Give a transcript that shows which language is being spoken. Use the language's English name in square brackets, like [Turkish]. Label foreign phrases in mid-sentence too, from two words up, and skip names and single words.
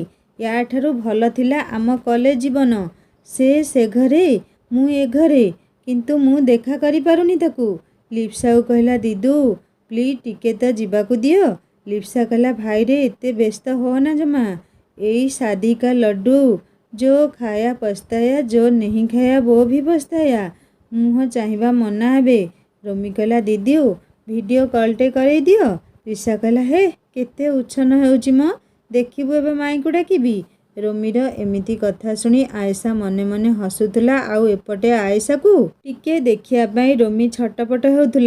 [Odia] ୟାଠାରୁ ଭଲ ଥିଲା ଆମ କଲେଜ ଜୀବନ। ସେ ଘରେ, ମୁଁ ଏ ଘରେ, କିନ୍ତୁ ମୁଁ ଦେଖା କରିପାରୁନି ତାକୁ। ଲିପ୍ସାକୁ କହିଲା, ଦିଦୁ ପ୍ଲିଜ୍ ଟିକେ ତ ଯିବାକୁ ଦିଅ। ଲିପ୍ସା କହିଲା, ଭାଇରେ ଏତେ ବ୍ୟସ୍ତ ହୋନା ଜମା। ଏଇ [Hindi] शादी का लड्डू, जो खाया पछताया, जो नहीं खाया वो भी पछताया। [Odia] ମୁହଁ ଚାହିଁବା ମନା ହେବେ। ରୋମି କହିଲା, ଦିଦି ଭିଡ଼ିଓ କଲ୍ଟେ କରେଇ ଦିଅ। ତ୍ରିଷା କହିଲା, ହେ କେତେ ଉଚ୍ଛନ୍ନ ହେଉଛି ମ, ଦେଖିବୁ ଏବେ ମାଇଁକୁ ଡାକିବି। ରୋମିର ଏମିତି କଥା ଶୁଣି ଆଏଶା ମନେ ମନେ ହସୁଥିଲା, ଆଉ ଏପଟେ ଆଏଶାକୁ ଟିକେ ଦେଖିବା ପାଇଁ ରୋମି ଛଟପଟ ହେଉଥିଲା।